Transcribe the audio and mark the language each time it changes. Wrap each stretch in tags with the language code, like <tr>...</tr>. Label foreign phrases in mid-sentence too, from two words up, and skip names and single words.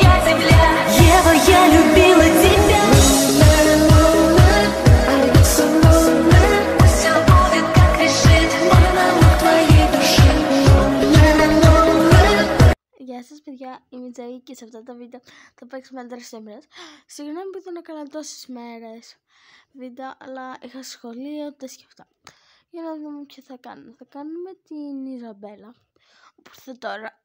<ru>земля. Ева, я любила тебя. Пусть все будет, как решит монолог твоей души.</ru> <el>Γεια σας παιδιά, είμαι η Τζέι και σε αυτό το βίντεο θα παίξουμε άντρες σήμερα. Συγγνώμη που δεν έκανα τόσες μέρες βίντεο, αλλά είχα σχολείο, τα σκεφτά. Για να δούμε ποιο θα κάνουμε. Θα κάνουμε την Ιζαμπέλα, που ήρθε τώρα.</el>